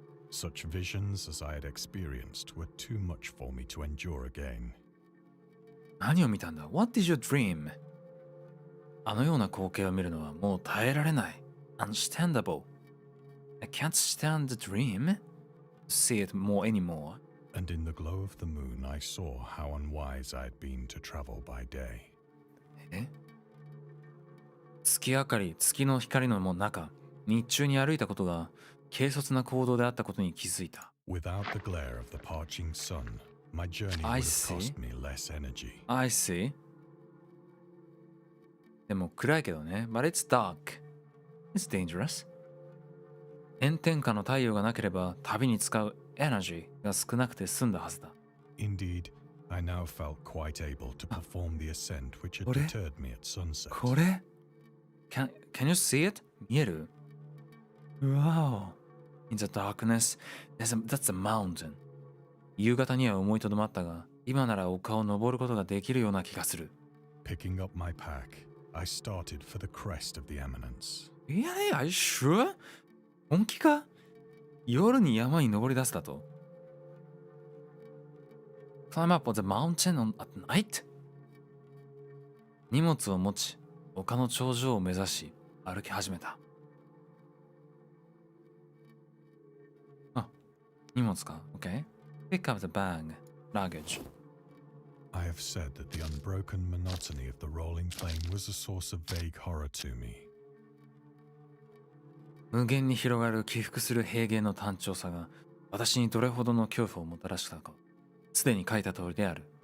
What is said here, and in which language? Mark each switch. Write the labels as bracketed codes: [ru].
[en] Such visions as I had experienced were too much for me to endure again. [ja] 何を見たんだ？ [en] What did you dream? [ja] あのような光景を見るのはもう耐えられない。 [en] Understandable. I can't stand the dream. See it more anymore. And in the glow of the moon, I saw how unwise I had been to travel by day. [ja] 月明かり、月の光の中、日中に歩いたことが軽率な行動であったことに気づいた。 [en] Without the glare of the parching sun, my journey would have cost me less energy. I see. [ja] でも暗いけどね。 [en] But it's dark. It's dangerous. [ja] 炎天下の太陽がなければ旅に使うエナジーが少なくて済んだはずだ。 [en] Indeed, I now felt quite able to perform the ascent which had deterred me at sunset. [ja] これ [en] can you see it? [ja] 見える [en] Wow. In the darkness, that's a mountain. [ja] 夕方には思いとどまったが、今なら丘を登ることができるような気がする。 [en] Picking up my pack, I started for the crest of the eminence. Really? Are you sure? [ja] 本気か？夜に山に登り出すだと。 [en] Climb up the mountain at night? [ja] 荷物を持ち、丘の頂上を目指し、歩き始めた。荷物か [en] ?Okay. Pick up the bag, luggage. I have said that the unbroken monotony of the rolling plain was a source of vague horror to me. [ja] 無限に広がる起伏する平原の単調さが私にどれほどの恐怖をもたらしたかすでに書いた通りである。